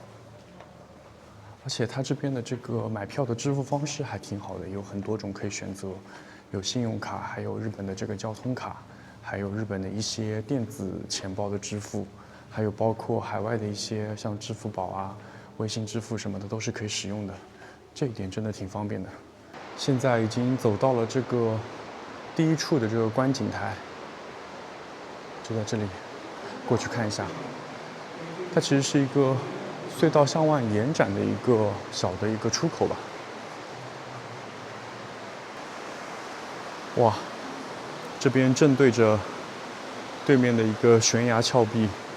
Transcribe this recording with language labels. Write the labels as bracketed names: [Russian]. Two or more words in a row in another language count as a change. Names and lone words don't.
[Chinese] 而且它這邊的這個買票的支付方式還挺好的，有很多種可以選擇，有信用卡，還有日本的這個交通卡，還有日本的一些電子錢包的支付，還有包括海外的一些像支付寶啊、微信支付什麼的都是可以使用的，這一點真的挺方便的。現在已經走到了這個第一處的這個觀景台，就在這裡，過去看一下。它其實是一個隧道向外延展的一個小的一個出口吧。哇，這邊正對着對面的一個懸崖峭壁。